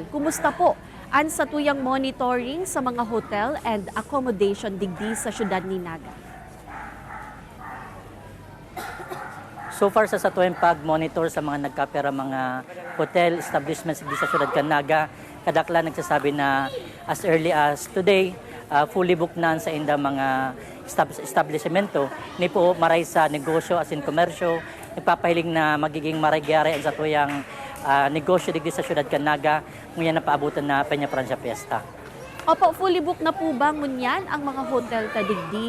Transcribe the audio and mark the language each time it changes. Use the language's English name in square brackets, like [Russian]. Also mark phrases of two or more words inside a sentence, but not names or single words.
[Bikol] Kumusta po ang satuyang monitoring sa mga [English] hotel and accommodation [Bikol] digdi sa syudad ni Naga? [English] So far [Bikol] sa satuwing pag-monitor sa mga nagkapera mga [English] hotel establishments [Bikol] sa syudad Naga, kadaklan nagsasabi na [English] as early as today, fully booked [Bikol] na sa inda mga establishmento. Ni po maray sa negosyo [English] as in [Bikol] komersyo, nagpapahiling na magiging maray-gyari ang satuyang negosyo digdi sa syudad Naga, ngayon na paabutan na Peña Francia Fiesta. Opo, [English] fully booked [Bikol] na po ba ngunyan ang mga hotel kadigdi?